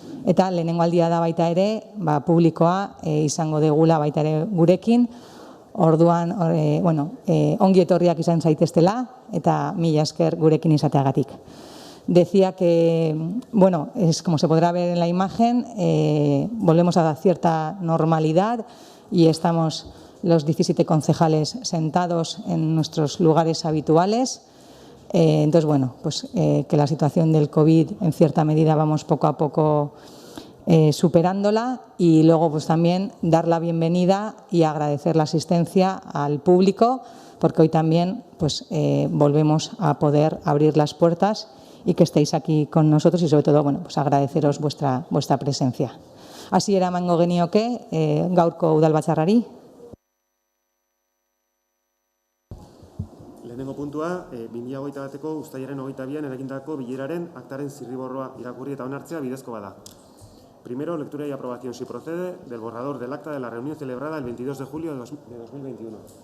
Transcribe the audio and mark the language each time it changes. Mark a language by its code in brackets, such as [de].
[eu] Eta lehenengo aldia da baita ere publikoa izango degula baita ere gurekin, orduan ongi etorriak izan zaiteztela eta mila esker gurekin izateagatik. [es] Decía que, como se podrá ver en la imagen, volvemos a dar cierta normalidad y estamos los 17 concejales sentados en nuestros lugares habituales. Entonces, que la situación del COVID en cierta medida vamos poco a poco superándola y luego también dar la bienvenida y agradecer la asistencia al público porque hoy también volvemos a poder abrir las puertas y que estéis aquí con nosotros y sobre todo agradeceros vuestra presencia. [eu] Así era emango genioke gaurko Udalbatzarrari. Lehenengo puntua, 2021ko uztailaren 22an eragindako bileraren aktaren zirriborroa irakurri eta onartzea bidezko bada. [es] Primero, lectura y aprobación, si procede, del borrador del acta de la reunión celebrada el 22 de julio de 2021.